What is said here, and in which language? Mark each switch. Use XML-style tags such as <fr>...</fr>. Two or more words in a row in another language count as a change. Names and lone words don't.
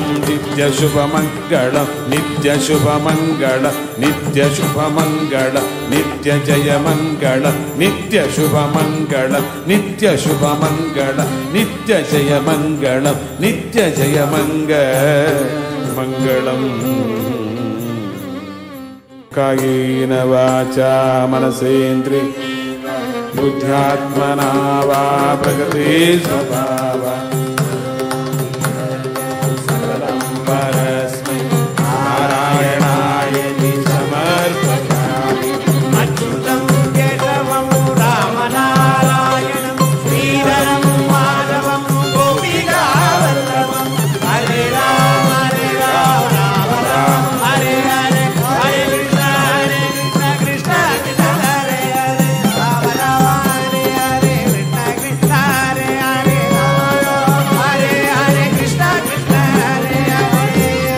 <sa>ನಿತ್ಯ ಶುಭ ಮಂಗಳಂ ನಿತ್ಯ ಶುಭ ಮಂಗಳ ನಿತ್ಯ ಶುಭ ಮಂಗಳ ನಿತ್ಯ ಜಯ ಮಂಗಳ ನಿತ್ಯ ಶುಭ ಮಂಗಳ ನಿತ್ಯ ಶುಭ ಮಂಗಳ ನಿತ್ಯ ಜಯ ಮಂಗಳ ನಿತ್ಯ ಜಯ ಮಂಗಳಂ. ಕಾಯೇನ ವಾಚಾ ಮನಸೇಂದ್ರಿಯ ಬುದ್ಧ್ಯಾತ್ಮನಾ ವಾ ಪ್ರಕೃತಿ ಸ್ವಭಾವ ಪರಸ್ಮೈ ನಾರಾಯಣಾಯತಿ ಸಮರ್ಪಯಾಮಿ. ಅಚ್ಯುತಂ ಕೇಶವಂ ರಾಮನಾರಾಯಣಂ ಶ್ರೀಧರಂ ಮಾಧವಂ ಗೋಪಿಕಾವಲ್ಲಭಂ. ಹರೇ ರಾಮ ರಾಮ ರಾಮ ಹರೇ ಹರೇ ಹರೇ ಕೃಷ್ಣ ಕೃಷ್ಣ ಕೃಷ್ಣ ಹರೇ ಹರೇ ರಾಮ ರಾಮ ಹರೇ ಹರೇ ಕೃಷ್ಣ ಕೃಷ್ಣ ಹರೇ ಹರೇ ರಾಮ ಹರೇ ಹರೇ ಕೃಷ್ಣ ಕೃಷ್ಣ ಹರೇ ಹರೇ.</sa>